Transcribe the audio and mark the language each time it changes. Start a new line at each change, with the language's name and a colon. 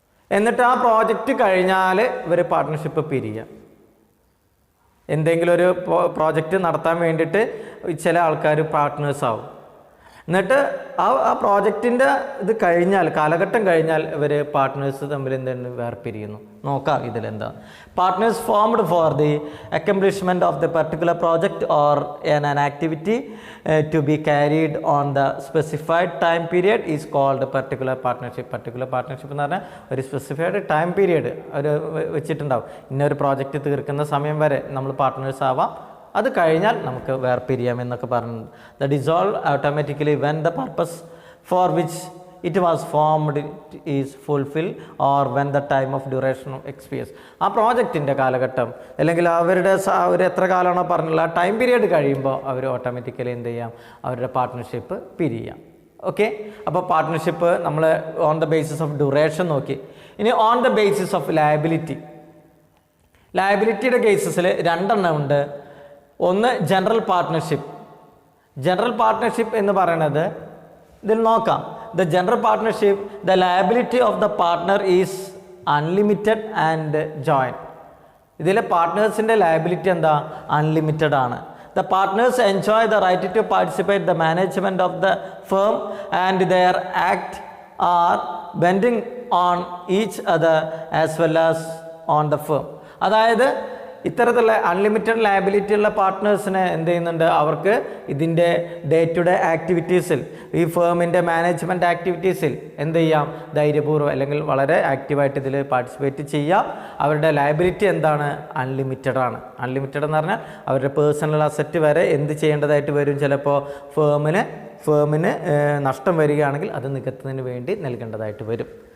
Malayalam: എന്നിട്ട് ആ പ്രോജക്റ്റ് കഴിഞ്ഞാൽ ഇവർ പാർട്ട്ണർഷിപ്പ് പിരിയുക. എന്തെങ്കിലും ഒരു പ്രോജക്റ്റ് നടത്താൻ വേണ്ടിയിട്ട് ചില ആൾക്കാർ പാർട്ട്നേഴ്സ് ആവും. എന്നിട്ട് ആ പ്രോജക്റ്റിൻ്റെ ഇത് കഴിഞ്ഞാൽ, കാലഘട്ടം കഴിഞ്ഞാൽ ഇവർ പാർട്ട്നേഴ്സ് തമ്മിൽ എന്താണ് വേർപിരിയുന്നു. നോക്കാം ഇതിലെന്താ.
English: Partners formed for the accomplishment of the particular project or an activity to be carried on the specified time period is called particular partnership.
Malayalam: particular partnership എന്ന് പറഞ്ഞാൽ ഒരു സ്പെസിഫൈഡ് ടൈം പീരിയഡ് ഒരു വെച്ചിട്ടുണ്ടാവും. ഇന്നൊരു പ്രോജക്റ്റ് തീർക്കുന്ന സമയം വരെ നമ്മൾ പാർട്ട്നേഴ്സ് ആവാം, അത് കഴിഞ്ഞാൽ നമുക്ക് വേർപിരിയാം എന്നൊക്കെ പറഞ്ഞു.
English: The dissolve automatically when the purpose for which it was formed is fulfil or when the time of duration of experience.
Malayalam: ആ പ്രോജക്റ്റിൻ്റെ കാലഘട്ടം അല്ലെങ്കിൽ അവർ എത്ര കാലമാണോ പറഞ്ഞുള്ള ആ ടൈം പീരിയഡ് കഴിയുമ്പോൾ അവർ ഓട്ടോമാറ്റിക്കലി എന്ത് ചെയ്യാം, അവരുടെ പാർട്ട്ണർഷിപ്പ് പിരിയാം. ഓക്കെ, അപ്പോൾ പാർട്ട്ണർഷിപ്പ് നമ്മൾ on the basis of duration നോക്കി. ഇനി on the basis of liability. ലയബിലിറ്റിയുടെ കേസസിൽ രണ്ടെണ്ണം ഉണ്ട്. ഒന്ന് ജനറൽ പാർട്ട്ണർഷിപ്പ്. ജനറൽ പാർട്ട്ണർഷിപ്പ് എന്ന് പറയുന്നത് ഇതിൽ നോക്കാം.
English: The general partnership, the liability of the partner is unlimited and joint.
Malayalam: ഇതിലെ പാർട്ട്നേഴ്സിൻ്റെ ലയബിലിറ്റി എന്താ, അൺലിമിറ്റഡ് ആണ്.
English: The partners enjoy the right to participate the management of the firm and their act are binding on each other as well as on the firm.
Malayalam: അതായത് ഇത്തരത്തിലുള്ള unlimited liability ഉള്ള പാർട്ട്നേഴ്സിനെ എന്ത് ചെയ്യുന്നുണ്ട്, അവർക്ക് ഇതിൻ്റെ ഡേ ടു ഡേ ആക്ടിവിറ്റീസിൽ, ഈ ഫേമിൻ്റെ management ആക്ടിവിറ്റീസിൽ എന്ത് ചെയ്യാം, ധൈര്യപൂർവ്വം അല്ലെങ്കിൽ വളരെ ആക്റ്റീവായിട്ട് ഇതിൽ പാർട്ടിസിപ്പേറ്റ് ചെയ്യാം. അവരുടെ ലയബിലിറ്റി എന്താണ്, അൺലിമിറ്റഡ് ആണ്. അൺലിമിറ്റഡ് എന്ന് പറഞ്ഞാൽ അവരുടെ പേഴ്സണൽ അസറ്റ് വരെ എന്ത് ചെയ്യേണ്ടതായിട്ട് വരും, ചിലപ്പോൾ ഫേമിന് നഷ്ടം വരികയാണെങ്കിൽ അത് നികത്തുന്നതിന് വേണ്ടി നൽകേണ്ടതായിട്ട് വരും.